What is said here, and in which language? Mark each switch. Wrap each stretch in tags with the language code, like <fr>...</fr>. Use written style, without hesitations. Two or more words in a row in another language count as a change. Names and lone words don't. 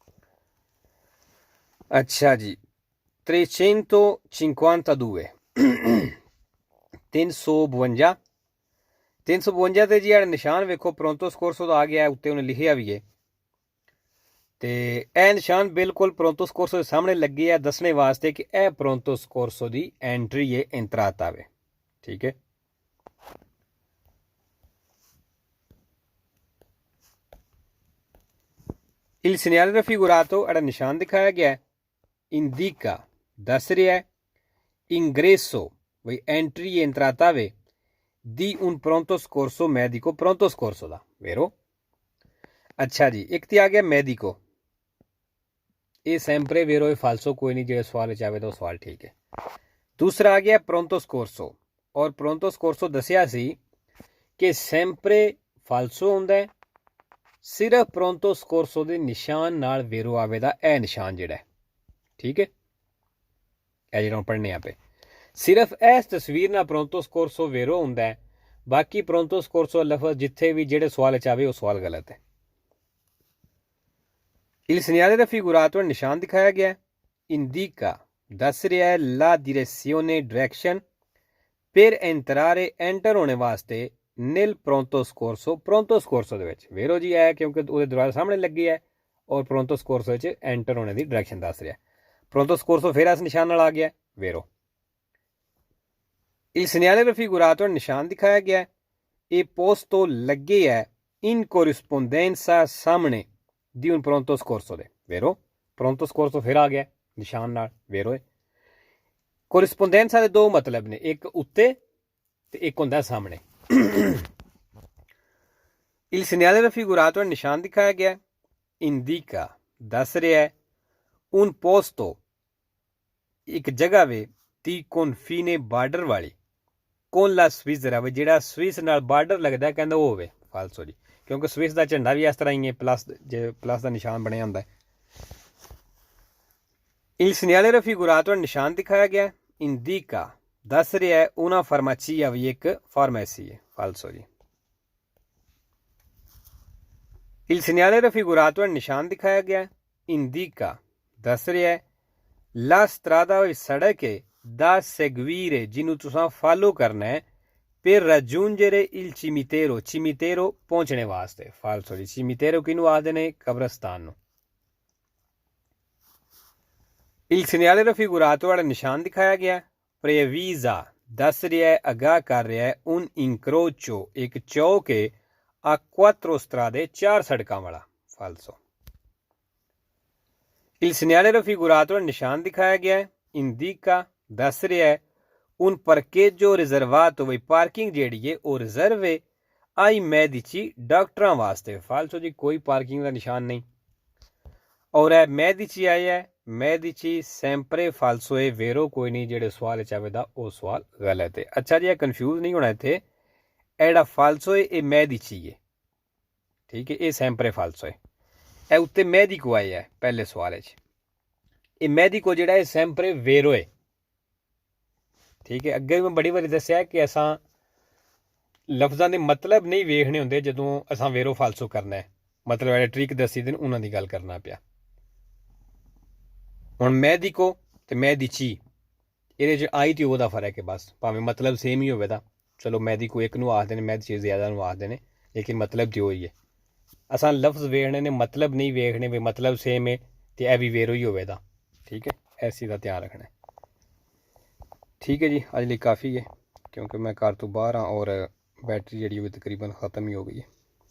<pa>ਅੱਛਾ ਜੀ 352 352 ਤੇ ਜੀ ਜਿਹੜਾ ਨਿਸ਼ਾਨ ਵੇਖੋ</pa> <it>pronto soccorso</it> <pa>ਦਾ ਆ ਗਿਆ ਉੱਤੇ ਉਹਨੇ ਲਿਖਿਆ ਵੀ ਹੈ ਤੇ ਇਹ ਨਿਸ਼ਾਨ ਬਿਲਕੁਲ</pa> <it>pronto soccorso</it> <pa>ਦੇ ਸਾਹਮਣੇ ਲੱਗੇ ਆ ਦੱਸਣੇ ਵਾਸਤੇ ਕਿ ਇਹ</pa> <it>pronto soccorso</it> <pa>ਦੀ ਐਂਟਰੀ ਹੈ ਇੰਤਰਾਤਾ ਵੇ। ਠੀਕ ਹੈ</pa> <it>il segnale raffigurato</it> <pa>ਜਿਹੜਾ ਨਿਸ਼ਾਨ ਦਿਖਾਇਆ ਗਿਆ ਇੰਡੀਕਾ ਦੱਸ ਰਿਹਾ ਹੈ ingresso ਵੀ ਐਂਟਰੀ ਇੰਤਰਾਤਾ ਵੇ</pa> <it>di un pronto soccorso medico pronto soccorso</it> <pa>ਦਾ। ਵੇਰੋ ਅੱਛਾ ਜੀ ਇੱਕ ਤੇ ਆ ਗਿਆ ਮੈਡੀਕੋ, ਇਹ</pa> <it>sempre vero</it> <pa>ਇਹ ਫਾਲਸੋ ਕੋਈ ਨਹੀਂ, ਜਿਹੜੇ ਸਵਾਲ ਵਿੱਚ ਆਵੇ ਤਾਂ ਉਹ ਸਵਾਲ ਠੀਕ ਹੈ। ਦੂਸਰਾ ਆ ਗਿਆ</pa> <it>pronto soccorso,</it> <pa>ਔਰ</pa> <it>pronto soccorso</it> <pa>ਦੱਸਿਆ ਸੀ ਕਿ</pa> <it>sempre falso</it> <pa>ਹੁੰਦਾ ਹੈ, ਸਿਰਫ</pa> <it>pronto soccorso</it> <pa>ਦੇ ਨਿਸ਼ਾਨ ਨਾਲ ਵੇਰੋ ਆਵੇਦਾ ਇਹ ਨਿਸ਼ਾਨ ਜਿਹੜਾ ਹੈ। ਠੀਕ ਹੈ ਇਹ ਜਿਹੜਾ ਪੜ੍ਹਨੇ ਆਪੇ ਸਿਰਫ ਇਸ ਤਸਵੀਰ ਨਾਲ</pa> <it>pronto soccorso vero</it> <pa>ਹੁੰਦਾ ਹੈ, ਬਾਕੀ</pa> <it>pronto soccorso</it> <pa>ਲਫ਼ਜ਼ ਜਿੱਥੇ ਵੀ ਜਿਹੜੇ ਸਵਾਲ ਵਿੱਚ ਆਵੇ ਉਹ ਸਵਾਲ ਗਲਤ ਹੈ।</pa> <it>il segnale raffigurato</it> <pa>ਨਿਸ਼ਾਨ ਦਿਖਾਇਆ ਗਿਆ ਇੰਡੀਕਾ ਦੱਸ ਰਿਹਾ ਹੈ</pa> <it>la direzione</it> <pa>direction</pa> <it>per entrare</it> <pa>enter ਹੋਣੇ ਵਾਸਤੇ</pa> <it>nel pronto soccorso</it> <pa>ਦੇ ਵਿੱਚ। ਵੇਰੋ ਜੀ ਹੈ ਕਿਉਂਕਿ ਉਹਦੇ ਦਰਵਾਜ਼ੇ ਸਾਹਮਣੇ ਲੱਗੀ ਹੈ ਔਰ</pa> <it>pronto soccorso</it> <pa>ਵਿੱਚ ਐਂਟਰ ਹੋਣੇ ਦੀ ਡਾਇਰੈਕਸ਼ਨ ਦੱਸ ਰਿਹਾ।</pa> <it>pronto soccorso</it> <pa>ਫਿਰ ਇਸ ਨਿਸ਼ਾਨ ਨਾਲ ਆ ਗਿਆ ਵੇਰੋ।</pa> <it>il segnale raffigurato</it> <pa>ਨਿਸ਼ਾਨ ਦਿਖਾਇਆ ਗਿਆ ਇਹ posto ਲੱਗੇ ਹੈ</pa> <it>in corrispondenza</it> <pa>ਸਾਹਮਣੇ</pa> <it>di un pronto soccorso</it> <pa>ਦੇ। ਵੇਰੋ</pa> <it>pronto soccorso</it> <pa>ਫਿਰ ਆ ਗਿਆ ਨਿਸ਼ਾਨ ਨਾਲ ਵੇਰੋ। ਕੋਰਿਸਪੋਂਡੈਂਸਾ ਦੇ ਦੋ ਮਤਲਬ ਨੇ, ਇੱਕ ਉੱਤੇ ਤੇ ਇੱਕ ਹੁੰਦਾ ਸਾਹਮਣੇ।</pa> <it>Il segnale raffigurato è</it> <pa>ਨਿਸ਼ਾਨ ਦਿਖਾਇਆ ਗਿਆ indica ਦੱਸ ਰਿਹਾ ਹੈ</pa> <it>un posto</it> <pa>ਇੱਕ ਜਗ੍ਹਾ ਵੇ दी confine ਬਾਰਡਰ ਵਾਲੀ</pa> <it>con la Svizzera</it> <pa>ਵੇ ਜਿਹੜਾ ਸਵਿਸ ਨਾਲ ਬਾਰਡਰ ਲੱਗਦਾ ਕਹਿੰਦਾ ਉਹ ਹੋਵੇ ਫਾਲਸੋ ਜੀ ਕਿਉਂਕਿ ਸਵਿਸ ਦਾ ਝੰਡਾ ਵੀ ਇਸ ਤਰ੍ਹਾਂ ਹੀ ਹੈ ਪਲੱਸ ਦਾ ਨਿਸ਼ਾਨ ਬਣਿਆ ਹੁੰਦਾ</pa> <it>Il segnale raffigurato è</it> <pa>ਨਿਸ਼ਾਨ ਦਿਖਾਇਆ ਗਿਆ indica ਦੱਸ ਰਿਹਾ ਹੈ</pa> <it>una farmacia</it> <pa>ਵੀ ਇੱਕ ਫਾਰਮੇਸੀ ਹੈ ਫਾਲਸੋ ਜੀ</pa> <it>Il segnale raffigurato è</it> <pa>ਨਿਸ਼ਾਨ ਦਿਖਾਇਆ ਗਿਆ indica ਦੱਸ ਰਿਹਾ ਹੈ</pa> <it>la strada</it> <pa>ਵੀ ਸੜਕ ਹੈ</pa> <it>da seguire</it> <pa>ਜਿਹਨੂੰ ਤੁਸੀਂ ਫਾਲੋ ਕਰਨਾ ਹੈ</pa> <it>per raggiungere il cimitero cimitero</it> <pa>ਪਹੁੰਚਣੇ ਵਾਸਤੇ ਫਾਲਸੋ ਜੀ cimitero ਕਿਹਨੂੰ ਆਖਦੇ ਨੇ ਕਬਰਸਤਾਨ ਨੂੰ</pa> <it>Il segnale raffigurato</it> <pa>ਵਾਲਾ ਨਿਸ਼ਾਨ ਦਿਖਾਇਆ ਗਿਆ previsa ਦੱਸ ਰਿਹਾ ਹੈ ਅਗਾਹ ਕਰ ਰਿਹਾ ਹੈ</pa> <it>un incrocio</it> <pa>ਇੱਕ ਚੌਕ ਹੈ</pa> <it>a quattro strade</it> <pa>ਚਾਰ ਸੜਕਾਂ ਵਾਲਾ ਫਾਲਸੋ</pa> <it>Il segnale raffigurato</it> <pa>ਵਾਲਾ ਨਿਸ਼ਾਨ ਦਿਖਾਇਆ ਗਿਆ indica ਦੱਸ ਰਿਹਾ ਹੈ</pa> <it>un parcheggio riservato</it> <pa>ਵੀ ਪਾਰਕਿੰਗ ਜਿਹੜੀ ਹੈ ਉਹ ਰਿਜ਼ਰਵ ਹੈ</pa> <it>ai medici</it> <pa>ਡਾਕਟਰਾਂ ਵਾਸਤੇ ਫਾਲਸੋ ਜੀ ਕੋਈ ਪਾਰਕਿੰਗ ਦਾ ਨਿਸ਼ਾਨ ਨਹੀਂ ਔਰ ਇਹ medici ਆਇਆ ਹੈ</pa> <it>medici sempre falso</it> <pa>ਹੈ vero ਕੋਈ ਨਹੀਂ ਜਿਹੜੇ ਸਵਾਲ ਚ ਆਵੇਦਾ ਉਹ ਸਵਾਲ ਗਲਤ ਹੈ ਅੱਛਾ ਜੀ ਇਹ ਕਨਫਿਊਜ਼ ਨਹੀਂ ਹੋਣਾ ਇੱਥੇ ਇਹ ਜਿਹੜਾ ਫਾਲਸੋ ਹੈ ਇਹ medici ਹੈ ਠੀਕ ਹੈ ਇਹ</pa> <it>sempre falso</it> <pa>ਹੈ ਇਹ ਉੱਤੇ medico ਆਇਆ ਹੈ ਪਹਿਲੇ ਸਵਾਲ ਚ ਇਹ medico ਜਿਹੜਾ ਹੈ</pa> <it>sempre vero</it> <pa>ਹੈ ਠੀਕ ਹੈ ਅੱਗੇ ਵੀ ਮੈਂ ਬੜੀ ਵਾਰੀ ਦੱਸਿਆ ਕਿ ਅਸਾਂ ਲਫ਼ਜ਼ਾਂ ਦੇ ਮਤਲਬ ਨਹੀਂ ਵੇਖਣੇ ਹੁੰਦੇ ਜਦੋਂ ਅਸਾਂ ਵੇਰੋ ਫਾਲਸੋ ਕਰਨਾ ਹੈ ਮਤਲਬ ਜਿਹੜੇ ਟ੍ਰਿਕ ਦੱਸੀ ਦੇ ਉਹਨਾਂ ਦੀ ਗੱਲ ਕਰਨਾ ਪਿਆ ਹੁਣ ਮੈਡੀਕੋ ਤੇ ਮੈਡੀਚੀ ਇਹਦੇ 'ਚ ਆਈ ਤੇ ਉਹਦਾ ਫਰਕ ਹੈ ਬਸ ਭਾਵੇਂ ਮਤਲਬ ਸੇਮ ਹੀ ਹੋਵੇ ਤਾਂ ਚਲੋ ਮੈਡੀਕੋ ਇੱਕ ਨੂੰ ਆਖਦੇ ਨੇ ਮੈਡੀਚੀ ਜ਼ਿਆਦਾ ਨੂੰ ਆਖਦੇ ਨੇ ਲੇਕਿਨ ਮਤਲਬ ਤੇ ਉਹੀ ਹੈ ਅਸਾਂ ਲਫ਼ਜ਼ ਵੇਖਣੇ ਨੇ ਮਤਲਬ ਨਹੀਂ ਵੇਖਣੇ ਵੀ ਮਤਲਬ ਸੇਮ ਹੈ ਤੇ ਇਹ ਵੀ ਵੇਰੋ ਹੀ ਹੋਵੇ ਤਾਂ ਠੀਕ ਹੈ ਇਸ ਚੀਜ਼ ਦਾ ਧਿਆਨ ਰੱਖਣਾ ਠੀਕ ਹੈ ਜੀ ਅਜ ਲਿਏ ਕਾਫ਼ੀ ਹੈ ਕਿਉਂਕਿ ਮੈਂ ਘਰ ਤੋ ਬਾਹਰ ਹਾਂ ਔਰ ਬੈਟਰੀ ਜੀ ਤਕਰੀਬਨ ਖ਼ਤਮ ਹੀ ਹੋ ਗਈ ਹੈ।</pa>